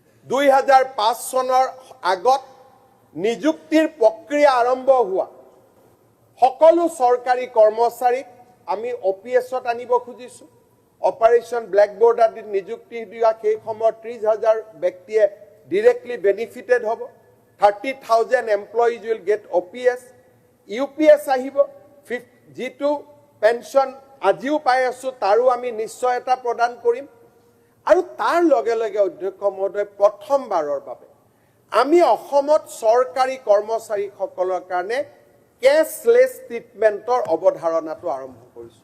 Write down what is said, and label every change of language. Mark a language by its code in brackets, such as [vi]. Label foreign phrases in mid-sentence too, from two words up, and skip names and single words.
[as] 2005 চনৰ আগত নিযুক্তিৰ প্ৰক্ৰিয়া আৰম্ভ হোৱা সকলো চৰকাৰী কৰ্মচাৰীক আমি OPS-ত আনিব খুজিছো। অপাৰেশ্যন ব্ল্যাকবোৰ্ড আদিত নিযুক্তি দিয়া সেই সময়ত 30,000 ব্যক্তিয়ে [en] directly benefited [as] হ'ব। [en] 30,000 employees will get OPS, UPS আহিব। [as] যিটো পেনশন আজিও পাই আছো তাৰো আমি নিশ্চয়তা প্ৰদান কৰিম। আৰু তাৰ লগে লগে অধ্যক্ষ মহোদয় প্ৰথমবাৰৰ বাবে আমি অসমত চৰকাৰী কৰ্মচাৰীসকলৰ কাৰণে [en] cashless treatment [as] অৱধাৰণাটো আৰম্ভ কৰিছো।